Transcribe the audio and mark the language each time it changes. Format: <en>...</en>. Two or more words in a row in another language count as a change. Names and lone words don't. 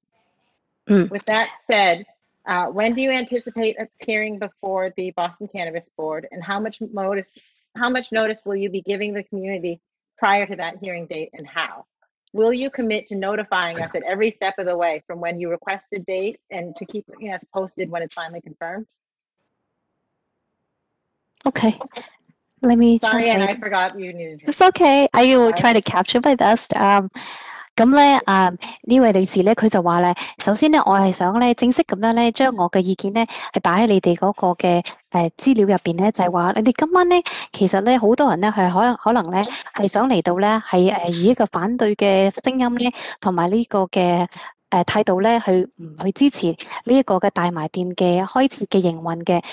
<en>With that said, when do you anticipate appearing before the Boston Cannabis Board, and how much notice will you be giving the community prior to that hearing date, and how? Will you commit to notifying us at every step of the way from when you request a date and to keep us posted when it's finally confirmed? Okay, let me Sorry, translate. and I forgot you needed. It's okay. I will try to capture my best.</en> <yue>咁咧，呢位女士咧，佢就話咧，首先咧，我係想咧正式咁樣咧，將我嘅意見咧係擺喺你哋嗰個嘅資料入邊咧，就係話你哋今晚咧，其實咧好多人咧係可能咧係想嚟到咧係以一個反對嘅聲音咧，同埋呢個嘅態度咧去唔去支持呢一個嘅大麻店嘅開設嘅營運嘅。</yue>